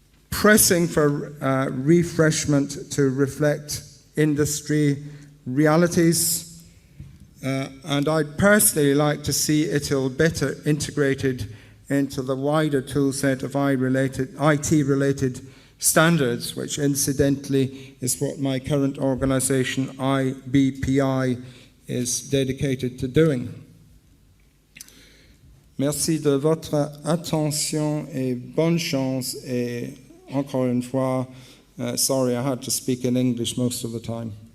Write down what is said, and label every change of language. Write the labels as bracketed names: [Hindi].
[English] pressing for refreshment to reflect industry realities, and I'd personally like to see ITIL better integrated into the wider toolset of IT-related standards, which incidentally is what my current organisation, IBPI, is dedicated to doing. [French] Merci de votre attention et bonne chance. Et encore une fois, [English] sorry I had to speak in English most of the time.